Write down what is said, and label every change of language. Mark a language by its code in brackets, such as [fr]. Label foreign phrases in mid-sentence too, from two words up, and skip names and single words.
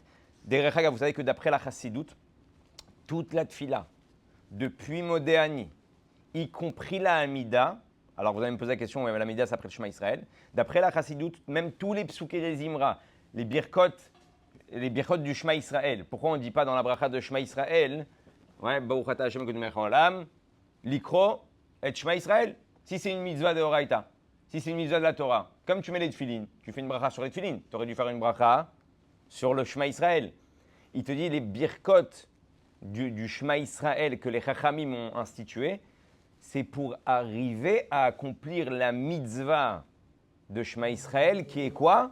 [he] דרך אגב, [fr] vous savez que d'après la Chassidoute, toute la tfila, depuis Modéani, y compris la Hamida, alors vous allez me poser la question, la Hamida c'est après le Shema Israël, d'après la Chassidoute, même tous les psukei des Zimra, les birkot du Shema Israël, pourquoi on ne dit pas dans la bracha de Shema Israël, [he] ברוך אתה השם אלוקינו מלך העולם, לקרוא את שמע ישראל, [fr] si c'est une mitzvah de Horaïta, si c'est une mitzvah de la Torah, comme tu mets les tefilines, tu fais une bracha sur les tefilines, tu aurais dû faire une bracha sur le Shema Israël. Il te dit les birkot du Shema Israël que les Chachamim ont institué, c'est pour arriver à accomplir la mitzvah de Shema Israël qui est quoi?